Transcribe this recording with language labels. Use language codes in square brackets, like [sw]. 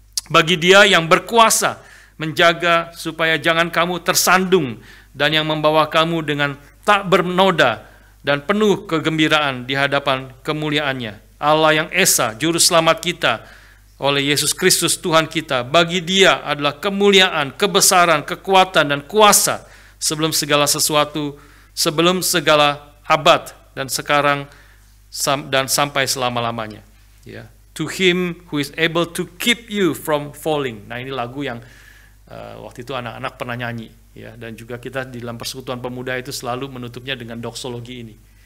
[id] Bagi Dia yang berkuasa menjaga supaya jangan kamu tersandung dan yang membawa kamu dengan tak bernoda dan penuh kegembiraan di hadapan kemuliaannya, Allah yang Esa, Juru Selamat kita, oleh Yesus Kristus Tuhan kita. Bagi Dia adalah kemuliaan, kebesaran, kekuatan, dan kuasa sebelum segala sesuatu, sebelum segala abad, dan sekarang dan sampai selama-lamanya. Ya. [en] To Him who is able to keep you from falling. [id] Nah, ini lagu yang waktu itu anak-anak pernah nyanyi. Ya. Dan juga kita di dalam persekutuan pemuda itu selalu menutupnya dengan doxologi ini.